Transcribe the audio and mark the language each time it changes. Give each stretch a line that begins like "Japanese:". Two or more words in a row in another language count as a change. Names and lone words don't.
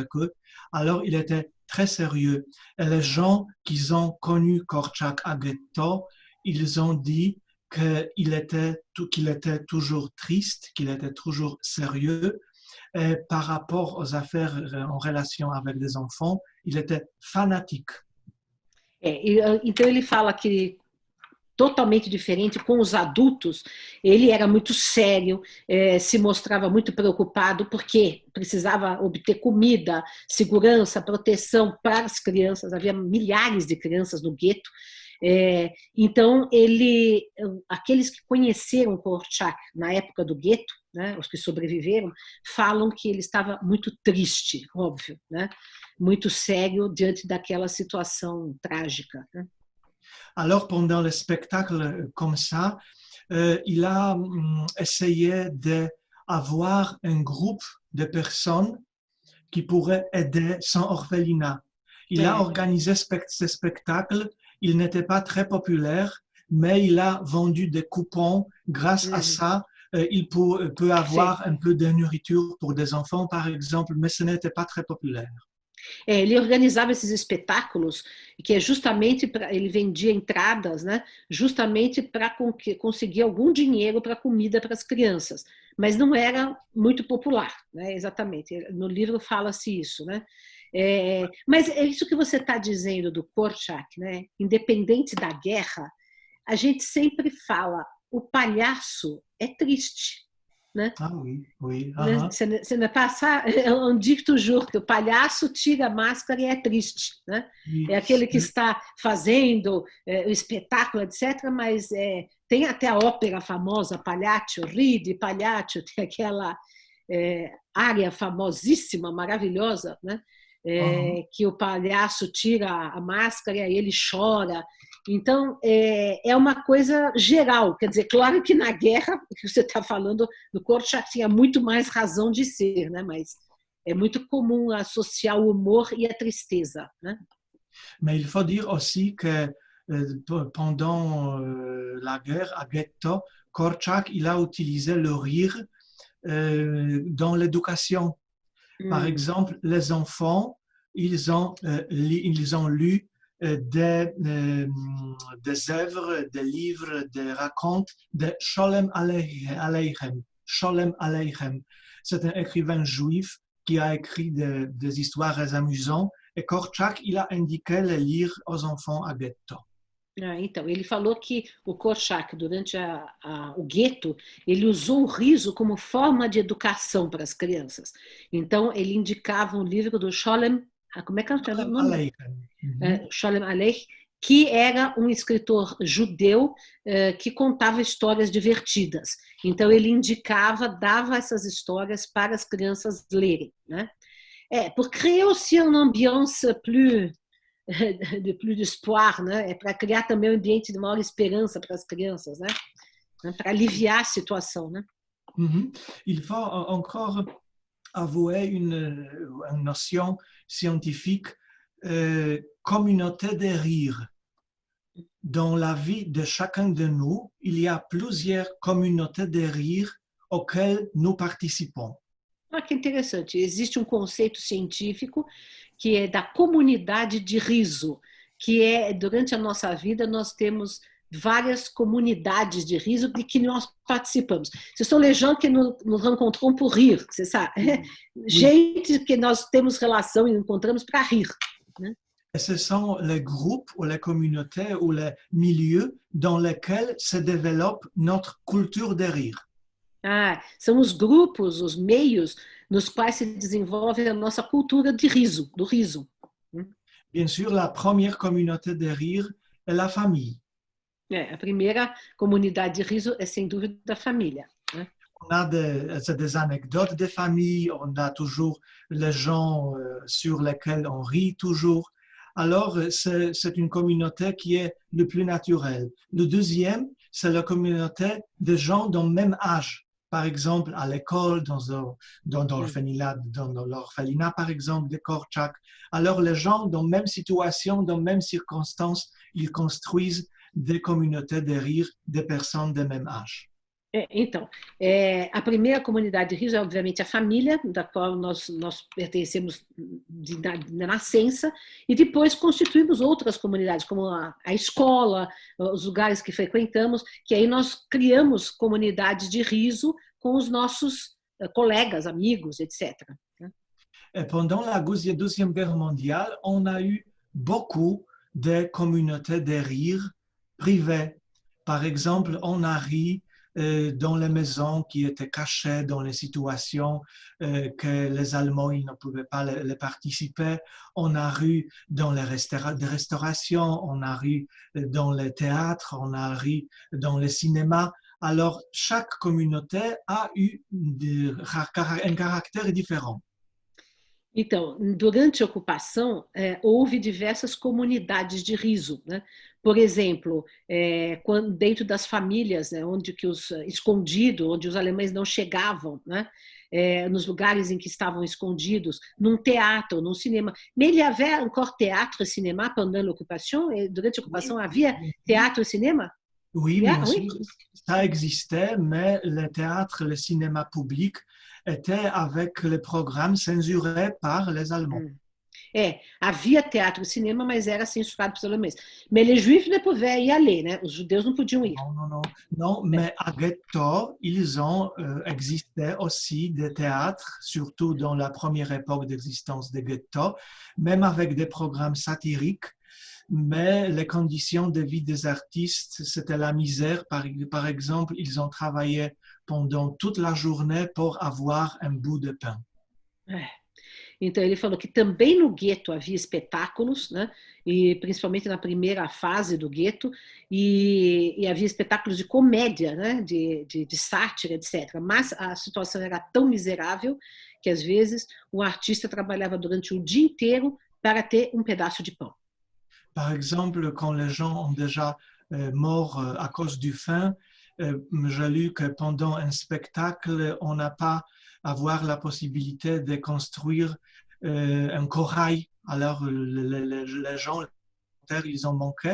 French: Alors, il était très sérieux. Et les gens qui ont connu Korczak à ghetto, ils ont dit qu'il était toujours triste, qu'il était toujours sérieux. Et par rapport aux affaires en relation avec les enfants, il était fanatique.
Portuguese: Então ele fala que totalmente diferente com os adultos, ele era muito sério, se mostrava muito preocupado porque precisava obter comida, segurança, proteção para as crianças. Havia milhares de crianças no gueto. Então aqueles que conheceram Korczak na época do gueto, né, os que sobreviveram, falam que ele estava muito triste, óbvio, né, muito sério diante daquela situação trágica, né.
French: Alors, pendant le spectacle comme ça, il a essayé d'avoir un groupe de personnes qui pourraient aider son orphelinat. Il a organisé ce spectacle. Il n'était pas très populaire, mais il a vendu des coupons. Grâce à ça, il peut avoir un peu de nourriture pour des enfants, par exemple, mais ce n'était pas très populaire.
Portuguese: Ele organizava esses espetáculos, que é justamente para ele vendia entradas, né, justamente para conseguir algum dinheiro para comida para as crianças, mas não era muito popular, né, exatamente. No livro fala-se isso, né? Mas é isso que você está dizendo do Korczak, né? Independente da guerra, a gente sempre fala, o palhaço é triste. Né?
French: Ah oui, oui.
Portuguese: Você não passa,
French: on dit toujours que
Portuguese: o palhaço tira a máscara e é triste, né? É aquele que está fazendo o espetáculo, etc., mas tem até a ópera famosa, Pagliaccio, Ride, Pagliaccio, tem aquela área famosíssima, maravilhosa, né? Que o palhaço tira a máscara e aí ele chora. Então, é uma coisa geral. Quer dizer, claro que na guerra, que você está falando, no Korczak tinha muito mais razão de ser, né? Mas é muito comum associar o humor e a tristeza, né?
French: Mais il faut dire aussi que pendant la guerre à ghetto, Korczak, il a utilisé le rire dans l'éducation. Par exemple, les enfants, ils ont lu des œuvres, des livres, des racontes de Sholem Aleichem. Sholem Aleichem. C'est un écrivain juif qui a écrit des histoires amusantes et Korczak, il a indiqué les lire aux enfants à ghetto.
Portuguese: Então, ele falou que o Korczak, durante o gueto, ele usou o riso como forma de educação para as crianças. Então, ele indicava um livro do Sholem, como é que é o nome? Sholem Aleichem, que era um escritor judeu que contava histórias divertidas. Então, ele indicava, dava essas histórias para as crianças lerem, né?
French: Pour créer aussi une ambiance plus d'espoir,
Portuguese: né? Para criar também um ambiente de maior esperança para as crianças, né? Para aliviar a situação, né?
French: Il faut encore avouer une notion scientifique, communauté de rire. Dans la vie de chacun de nous, il y a plusieurs communautés de rire auxquelles nous participons.
Portuguese: Que interessante. Existe um conceito científico que é da comunidade de riso, que durante a nossa vida nós temos várias comunidades de riso de que nós participamos.
French: Ce sont les gens que nous rencontrons pour rire, c'est ça?
Portuguese: Gente que nós temos relação e encontramos para rir, né?
French: Et ce sont les groupes ou les communautés ou les milieux dans lesquels se développe notre culture de rire.
Portuguese: São os grupos, os meios nos quais se desenvolve a nossa cultura de riso, do riso.
French: Bien sûr, la première communauté de rire est la famille.
Portuguese: A primeira comunidade de riso é, sem dúvida, a família, né?
French: On a des anecdotes de famille, on a toujours les gens sur lesquels on rit toujours. Alors, c'est une communauté qui est le plus naturelle. Le deuxième, c'est la communauté de gens d'un même âge. Par exemple, à l'école, dans l'orphelinat, par exemple, de Korczak. Alors, les gens dans la même situation, dans les mêmes circonstances, ils construisent des communautés de rire des personnes de même âge.
Portuguese: Então, a primeira comunidade de riso é, obviamente, a família, da qual nós pertencemos na nascença, e depois constituímos outras comunidades, como a escola, os lugares que frequentamos, que aí nós criamos comunidades de riso com os nossos colegas, amigos, etc.
French: Et pendant la Deuxième Guerre mondiale, on a eu beaucoup de communautés de rire privées. Par exemple, on a ri dans les maisons qui étaient cachées, dans les situations que les Allemands ils ne pouvaient pas les participer. On a ri dans les restaurations, on a ri dans les théâtres, on a ri dans les cinémas. Alors, chaque communauté a eu un caractère différent.
Portuguese: Então, durante a ocupação, houve diversas comunidades de riso, né? Por exemplo, dentro das famílias, né, onde que escondido, onde os alemães não chegavam, né? Nos lugares em que estavam escondidos, num teatro, num cinema.
French: Mais il y avait encore théâtre et cinéma pendant l'occupation?
Portuguese: Durante a ocupação havia teatro e cinema?
French: Oui, bien sûr, ça existait, mais le théâtre, le cinéma public était avec les programmes censurés par les Allemands.
Portuguese: Havia teatro e cinema, mas era censurado pelos alemães.
French: Mais les juifs ne pouvaient y aller,
Portuguese: né? Os judeus não podiam ir.
French: Non, mais à Ghetto, ils ont existé aussi des théâtres, surtout dans la première époque d'existence des ghettos, même avec des programmes satiriques. Mais les conditions de vie des artistes, c'était la misère. Par exemple, ils ont travaillé pendant toute la journée pour avoir un bout de pain.
Portuguese: Então, ele falou que também no gueto havia espetáculos, né? E principalmente na primeira fase do gueto, e havia espetáculos de comédia, né? de sátira, etc. Mas a situação era tão miserável que, às vezes, o artista trabalhava durante o dia inteiro para ter um pedaço de pão.
French: Par exemple, quand les gens ont déjà mort à cause du faim, j'ai lu que pendant un spectacle, on n'a pas avoir la possibilité de construire un corail. Alors, les gens, ils ont manqué.